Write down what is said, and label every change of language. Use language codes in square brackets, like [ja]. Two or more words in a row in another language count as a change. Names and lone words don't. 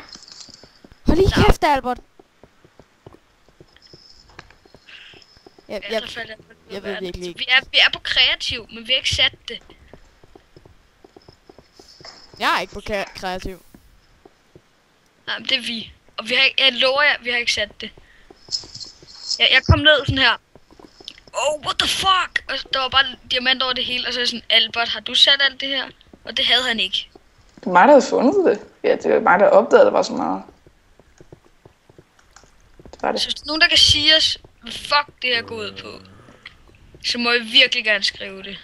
[da] Hold lige kæft, Albert. Jeg ved virkelig ikke. Vi er på kreativ, men vi har ikke sat det. Jeg er ikke på kreativ. Nej, men det er vi. Og vi har ikke, jeg lover jer, vi har ikke sat det. Jeg kom ned sådan her. [en] Oh, what the fuck? [da] Og der var bare diamant over det hele, og så er jeg sådan, Albert, har du sat alt det her? Og det havde han ikke. Det var mig, der havde fundet det. Ja, det var mig, der opdagede, der var så meget. Det var det. Så hvis der er nogen, der kan sige os, hvad fuck det her går ud på, så må jeg virkelig gerne skrive det.